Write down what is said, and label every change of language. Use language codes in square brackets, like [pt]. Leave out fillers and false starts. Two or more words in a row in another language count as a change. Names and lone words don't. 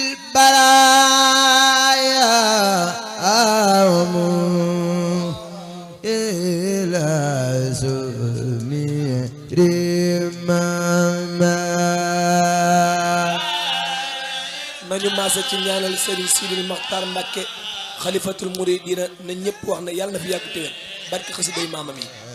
[ar] البرايا إلى سمير [wo] nañu maase ci ñaanal Serigne Sidil Makhtar Mbacké [ar] خليفة المريدين [wo] na ñëpp wax ne yàlla na fi yàgg téwén barke xasiday maamam yi